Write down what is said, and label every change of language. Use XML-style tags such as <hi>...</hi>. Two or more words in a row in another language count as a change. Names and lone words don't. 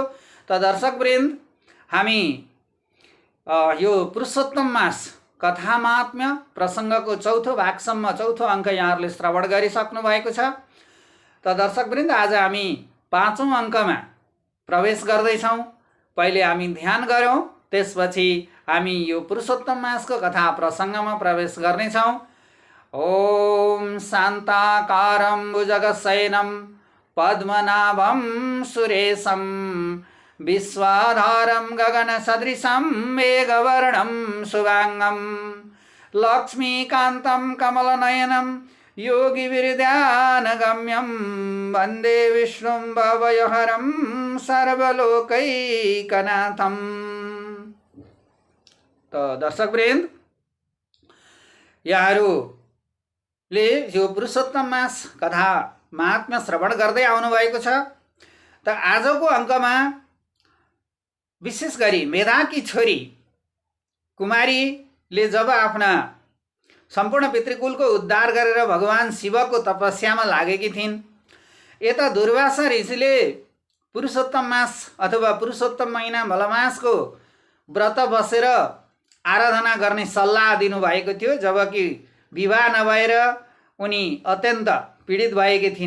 <ne>त दर्शकवृन्द, हामी यो पुरुषोत्तम मास कथा महात्म्य प्रसङ्गको चौथो भागसम्म चौथो अङ्क यहाँहरूले श्रवण गरिसक्नु भएको छ। त दर्शकवृन्द, आज हामी पाँचौँ अङ्कमा प्रवेश गर्दैछौँ। पहिले हामी ध्यान गरौँ, त्यसपछि हामी यो पुरुषोत्तम मासको कथा प्रसङ्गमा प्रवेश गर्नेछौँ।</ne> <sa>ओम शान्ताकारं भुजगशयनं पद्मनाभं सुरेशं विश्वाधारं गगनसदृशं मेघवर्णं शुभाङ्गं लक्ष्मीकान्तं कमलनयनं योगिविरध्यानगम्यं वन्दे विष्णुं भवयहरं सर्वलोकैकनाथं।</sa> <ne>त दर्शकवृन्द, यहाँहरूले यो पुरुषोत्तम मास कथा महात्म्य श्रवण गर्दै आउनुभएको छ। त आजको अङ्कमा विशेष गरी मेधाकी छोरी कुमारीले जब आफ्ना सम्पूर्ण पितृकुलको उद्धार गरेर भगवान शिवको तपस्यामा लागेकी थिइन्, यता दुर्वासा ऋषिले पुरुषोत्तम मास अथवा पुरुषोत्तम महिना मलमासको व्रत बसेर आराधना गर्ने सल्लाह दिनुभएको थियो, जबकि विवाह नभएर उनी अत्यन्त पीडित भएकी थिइन्।</ne>